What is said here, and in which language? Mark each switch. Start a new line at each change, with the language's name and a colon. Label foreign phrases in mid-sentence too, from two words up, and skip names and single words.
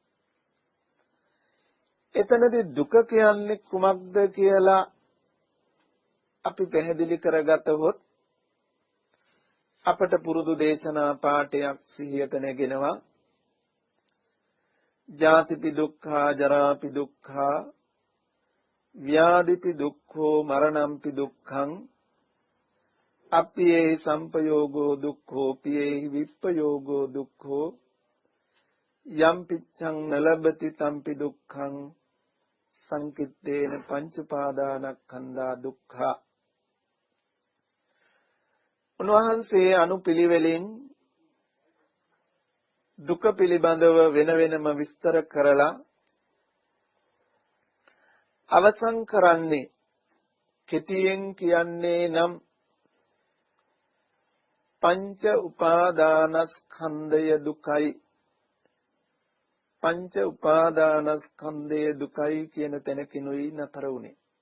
Sinhala: එතනදී දුක කියන්නේ කුමක්ද කියලා අපි පැහැදිලි කරගතහොත් අපට පුරුදු දේශනා පාඩයක් සිහියට නැගෙනවා.
Pali: ජාතිපි දුක්ඛා, ජරාපි දුක්ඛා, ව්‍යාධිපි දුක්ඛෝ, මරණම්පි දුක්ඛං, අප්පියේ සම්පයෝගෝ දුක්ඛෝ, පියේ විප්පයෝගෝ දුක්ඛෝ, යම් පිච්ඡං නලබති තම්පි දුක්ඛං, සංකිට්ඨේන පංච උපාදානස්කන්ධා දුක්ඛා.
Sinhala: උන්වහන්සේ අනුපිළිවෙලින් දුක පිළිබඳව වෙන වෙනම විස්තර කරලා අවසන් කරන්නේ කෙටියෙන් කියන්නේ නම් පංච උපාදානස්කන්ධය දුකයි, පංච උපාදානස්කන්ධය දුකයි කියන තැනකිනුයි නතර වුණේ.